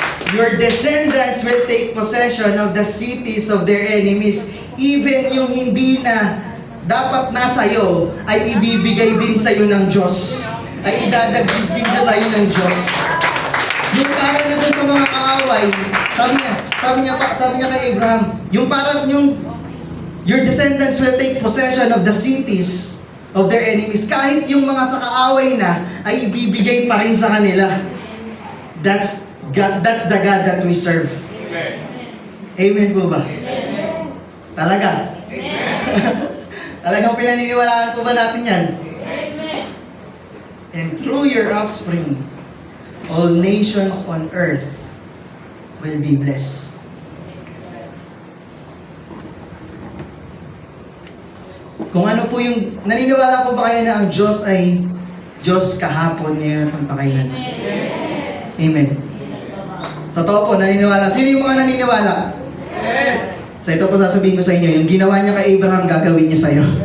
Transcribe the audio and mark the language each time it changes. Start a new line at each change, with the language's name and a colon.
English: Your descendants will take possession of the cities of their enemies.
Filipino: Even yung hindi na dapat nasa iyo, ay ibibigay din sa iyo ng Diyos. Ay idadagdag din na sa iyo ng Diyos. Yung parang na doon sa mga kaaway, sabi niya kay Abraham, yung parang
English: your descendants will take possession of the cities of their enemies.
Filipino: Kahit yung mga sa kaaway na, ay ibibigay pa rin sa kanila.
English: That's the God that we serve.
Filipino: Amen. Amen po ba? Amen. Talaga? Amen. Talagang pinaniniwalaan po ba natin yan? Amen.
English: And through your offspring, all nations on earth will be blessed.
Filipino: Kung ano po yung, naniniwala po ba kayo na ang Diyos ay Diyos kahapon, ngayon, magpakailanman? Amen. Totoo po, naniniwala. Sino yung mga naniniwala? So ito po sasabihin ko sa inyo, yung ginawa niya kay Abraham, gagawin niya sa'yo.